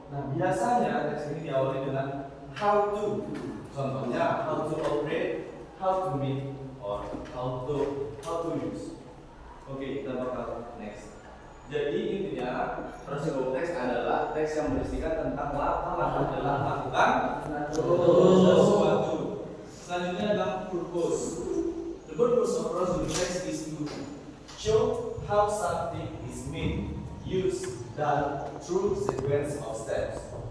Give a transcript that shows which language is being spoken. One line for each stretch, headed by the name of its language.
Indonesian: Nah, biasanya teks ini diawali dengan how to. Contohnya
English: how to operate, how to meet, or how to use.
Indonesian: Oke, kita bakal next. Jadi intinya prosedur teks adalah teks yang berisikan tentang langkah-langkah dalam melakukan sesuatu. Selanjutnya adalah purpose.
English: The purpose of prosedur text is to show how something is made, used, done through sequence of steps.